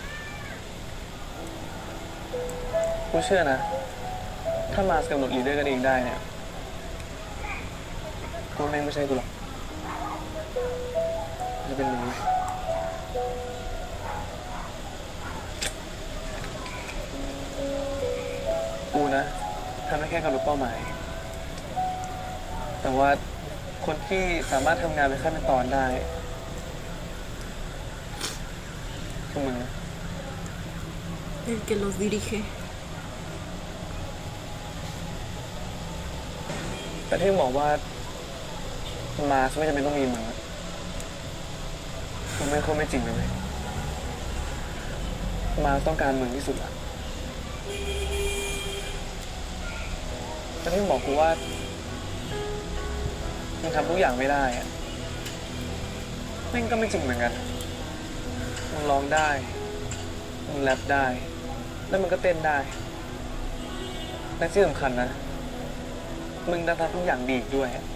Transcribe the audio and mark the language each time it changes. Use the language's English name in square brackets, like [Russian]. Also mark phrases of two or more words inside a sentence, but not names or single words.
[Thai] กูเชื่อนะถ้ามาสกำหนดลีดเดอร์กันเองได้เนี่ยกูแม่งไม่ใช่กูหรอกจะเป็นมึงเว้ยกูนะทำได้แค่กำหนดเป้าหมายแต่ว่าคนที่สามารถทำงานเป็นขั้นเป็นตอนได้คือมึงนะ [Spanish] El que los dirige. [Thai] แต่ที่บอกว่ามาไม่จำเป็นต้องมีมึงอะมันไม่ค่อยไม่จริงเลย มาต้องการมึงที่สุดอะแต่ที่บอกกูว่ามึงทำทุกอย่างไม่ได้อะแม่งก็ไม่จริงเหมือนกันมึงร้องได้มึงแรปได้ แล้วมึงก็เต้นได้และที่สำคัญนะมึงทำทุกอย่างดีอีกด้วย